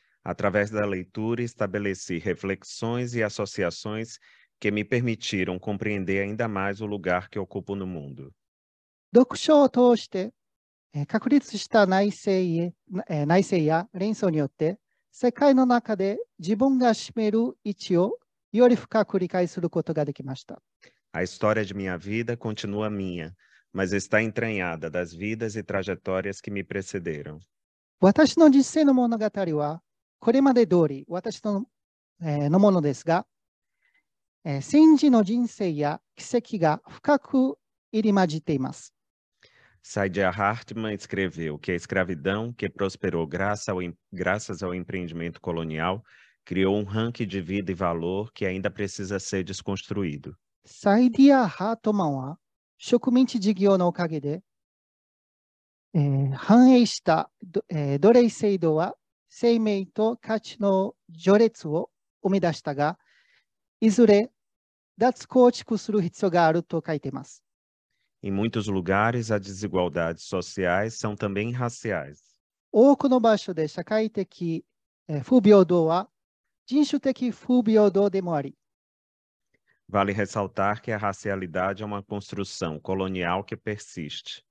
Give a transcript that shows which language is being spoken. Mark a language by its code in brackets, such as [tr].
[pt] Através da leitura, estabeleci reflexões e associações que me permitiram compreender ainda mais o lugar que ocupo no mundo. [ja] 読書を通して確立した内省や連想によって世界の中で自分が占める位置をより深く理解することができました。 [pt] A história de minha vida continua minha, mas está entranhada das vidas e trajetórias que me precederam. [ja] 私の実生の物語はこれまで通り私のものですが、先人の人生や奇跡が深く入り混じっています。 [pt] Saidiya Hartmann escreveu que a escravidão, que prosperou graças ao empreendimento colonial, criou um ranking de vida e valor que ainda precisa ser desconstruído. [ja] サイディア・ハートマンは植民地事業のおかげで、繁栄した奴隷制度は生命と価値の序列を生み出したが、いずれ脱構築する必要があると書いています。 [pt] Em muitos lugares, as desigualdades sociais são também raciais. [ja] 多くの場所で社会的不平等は人種的不平等でもあり、 [pt] Vale ressaltar que a racialidade é uma construção colonial que persiste.